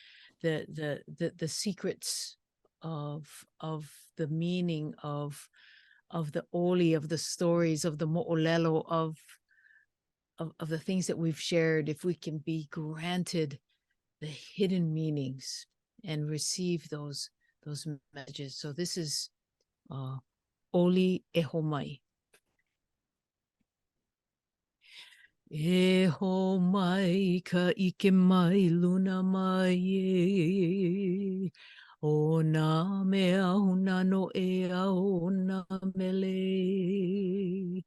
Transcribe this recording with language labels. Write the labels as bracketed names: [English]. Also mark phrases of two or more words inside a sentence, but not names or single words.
[English] secrets of the meaning of the oli, of the stories, of the mo'olelo, of the things that we've shared. If we can be granted the hidden meanings and receive those messages. So this is oli Hō Mai. [Hawaiian] Hō Mai ka ike mai luna mai e. O nā mea huna no e au nā mele.